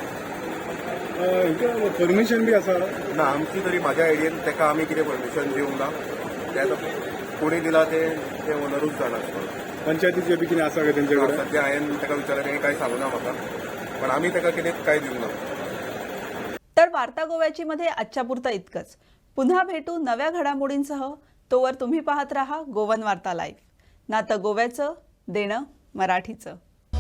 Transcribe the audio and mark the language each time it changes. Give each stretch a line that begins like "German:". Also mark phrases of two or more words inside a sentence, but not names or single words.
Konkani: परमिशन बी आसा? ना आमची तरी म्हाज्या आयडियेन ताका आमी कितें परमिशन दिवंक ना. ते आतां कोणी दिला ते ओनरूच जाणा. पंचायतीचे बी कितें आसा काय तेंचे कडेन? सध्या हांवें ताका विचारलें तेणें कांय सांगूना म्हाका पण आमी ताका कितें कांय दिवंक ना.
Marathi: तर वार्ता गोव्याची मध्ये आजच्या पुरतं इतकंच. पुन्हा भेटू नव्या घडामोडींसह. तोवर तुम्ही पाहत राहा गोवन वार्ता लाईव्ह. नातं गोव्याचं देणं मराठीचं.